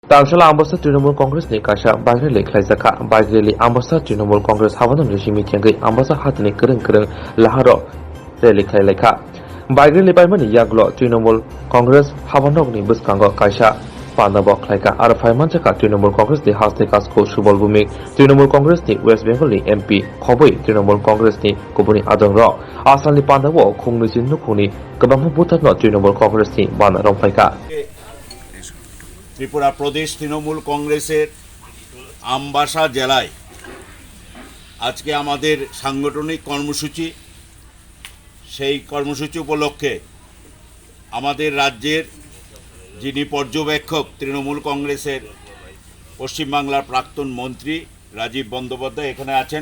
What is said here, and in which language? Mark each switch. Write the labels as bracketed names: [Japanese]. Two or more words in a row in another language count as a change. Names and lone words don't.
[Kok Borok] Tamshala Ambassao Trinomool Congressni Kasha Bagreli Klaisaka Bagreli Ambassao Trinomool Congress Havanam Rishimi Tiangai Ambassao Hatni Kereng Laharo Reli Klaileka Bagreli Baimani Yaglo Trinomool Congress Havanogni Buskango Kasha Panabo Klaika Arafaimanchaka Trinomool Congress the House Kasko Subhal Bhowmikno Trinomool Congressni West Bengal MP khobwi Trinomool Congressni Kubuni adongrok Asali Pandabo Khungni Nukhungni Kabang Bhutano Trinomool Congressni Bana Romphaikha [Bangla] ত্রিপুরা প্রদেশ তৃণমূল কংগ্রেসের আম্বাসা জেলায় আজকে আমাদের সাংগঠনিক কর্মসূচি সেই কর্মসূচি উপলক্ষে আমাদের রাজ্যের যিনি পর্যবেক্ষক তৃণমূল কংগ্রেসের পশ্চিম বাংলার প্রাক্তন মন্ত্রী রাজীব বন্দ্যোপাধ্যায় এখানে আছেন।